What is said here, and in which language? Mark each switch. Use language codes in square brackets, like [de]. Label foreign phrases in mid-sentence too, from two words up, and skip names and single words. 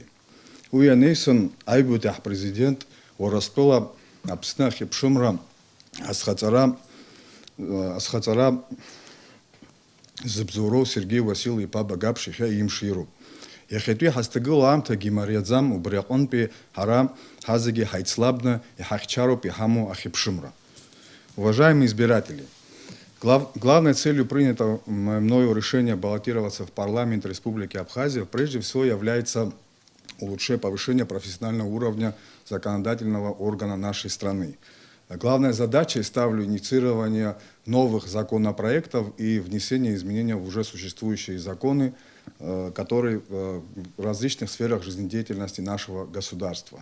[ab] Уи анеисын аҩбатәи ҳпрезидент Урыстәыла Аԥсны ахьыԥшымра азхаҵара зыбзоуроу Сергеи Уасил-иԥа Багаԥшь иахьа имшируп. Иахьатәи ҳазҭагылоу аамҭагьы имариаӡам, убри аҟынтәи ҳара ҳазегьы ҳаицлабны иҳахьчароуп иҳамоу ахьыԥшымра. [ru] Уважаемые избиратели, главной целью принятого мною решения баллотироваться в парламент Республики Абхазия прежде всего является повышение профессионального уровня законодательного органа нашей страны. Главной задачей ставлю инициирование новых законопроектов и внесение изменений в уже существующие законы, которые в различных сферах жизнедеятельности нашего государства.